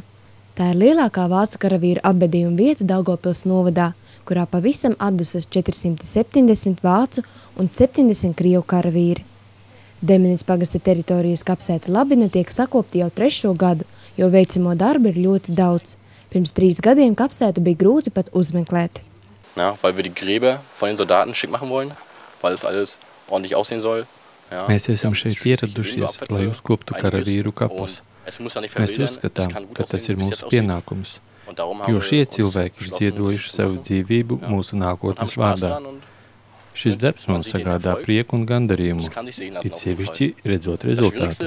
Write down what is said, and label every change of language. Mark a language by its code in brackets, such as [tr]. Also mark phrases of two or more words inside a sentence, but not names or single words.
[lv] Tā ir lielākā vācu karavīru apbedījuma vieta Daugavpils novadā, kurā pavisam atdusas 470 vācu un 70 krievu karavīri. Demenes pagasta teritorijas kapsēta Labina tiek sakopta jau 3. gadu, jo veicamo darbu ir ļoti daudz. Pirms 3 gadiem kapsētu bija grūti pat uzmeklēt. [de] Ja, weil wir die Gräber von den Soldaten schick machen wollen, weil es alles ordentlich aussehen soll. Ja, [lv] Mēs esam šeit ieradušies, lai uzkoptu karavīru kapus. Mēs uzskatām, ka tas ir mūsu pienākums, jo šie cilvēki ir ziedojuši savu dzīvību mūsu nākotnes vārdā. Šis darbs mums sagādā prieku un gandarījumu, it sevišķi redzot rezultātu.